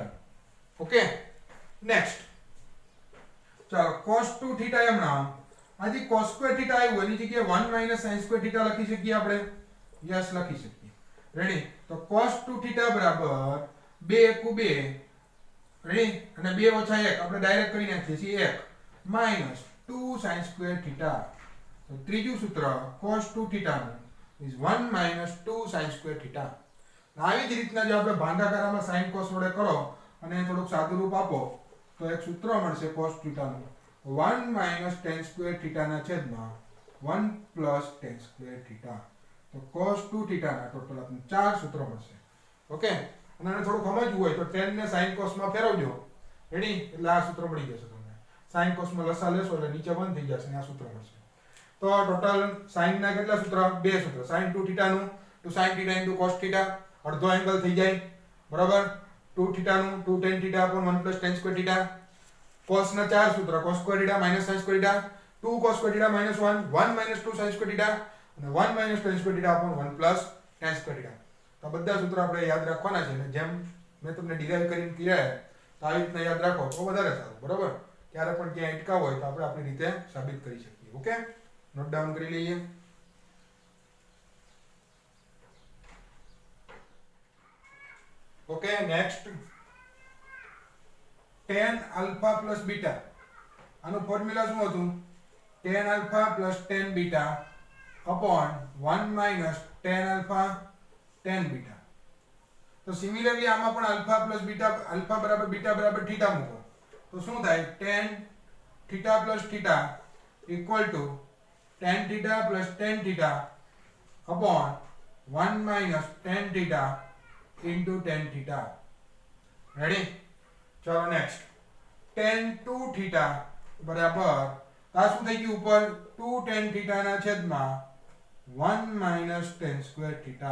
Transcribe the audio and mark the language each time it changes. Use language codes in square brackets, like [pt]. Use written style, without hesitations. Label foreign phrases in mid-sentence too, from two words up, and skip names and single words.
[en] okay, next [gu] ચાલો [en] cos 2 theta [gu] એમના આજી [en] cos square theta [gu] આવ્યું એની જગ્યાએ [en] 1 sin square theta [gu] લખી શકીએ આપણે? યસ, લખી શકીએ. રેડી? તો [en] cos 2 theta [gu] બરાબર 2 * 2. રેડી? અને 2 - 1 આપણે ડાયરેક્ટ કરી નાખીએ છીએ [en] 1 -2 sin square theta. [gu] તો ત્રીજું સૂત્ર [en] cos 2 theta [gu] નું [en] is 1 - 2 sin square theta. [gu] આવી જ રીતના જો આપણે ભાગાકારમાં [en] sin cos [gu] વડે કરો અને થોડુંક સાદું રૂપ આપો તો એક સૂત્ર મળશે [en] cos theta [gu] નું [en] 1 - tan square theta [gu] ના છેદમાં [en] 1 + tan square theta. [gu] તો [en] cos 2 theta [gu] ના ટોટલ આપણને 4 સૂત્રો મળશે. ઓકે, અને આને થોડું સમજવું હોય તો tan ને [en] sin cos [gu] માં ફેરવજો. રેડી? એટલે આ સૂત્ર મળી જશે તમને. [en] sin cos [gu] માં લસા લેશો એટલે નીચે 1 થઈ જશે અને આ સૂત્ર મળશે. તો ટોટલ sin ના કેટલા સૂત્ર? 2 સૂત્ર. [en] sin 2 theta [gu] નું [en] to sin theta * cos theta [gu] અડધો એંગલ થઈ જાય. બરાબર? [en] 2 theta નું 2 tan theta upon 1 + tan square theta. cos ના 4 સૂત્ર cos square theta - sin square theta, 2 cos square theta - 1 1 - 2 sin square theta અને 1 - tan square theta upon 1 + tan square theta. [gu] તો બધા સૂત્ર આપણે યાદ રાખવાના છે અને જેમ મેં તમને ડિરાઈવ કરીને કીધા તો આવી રીતના યાદ રાખો તો વધારે સારું. બરાબર? ક્યારે પણ ક્યાંય અટકાવ હોય તો આપણે આપણી રીતે સાબિત કરી શકીએ. [en] okay, note down [gu] કરી લઈએ. [en] okay, next tan alpha plus beta. [gu] આનું ફોર્મ્યુલા શું હતું? [en] tan alpha plus tan beta upon 1 - tan alpha tan beta. [gu] તો સિમિલરલી આમાં પણ [en] alpha plus beta, alpha [gu] બરાબર beta બરાબર theta મૂકો તો શું થાય? [en] tan theta plus theta equal to tan theta plus tan theta upon 1 - tan theta into tan theta. [gu] રેડી? ચલો [en] next tan 2 theta [gu] બરાબર આ શું થઈ ગયું ઉપર [en] 2 tan theta [gu] ના છેદમાં [en] 1 - tan square theta.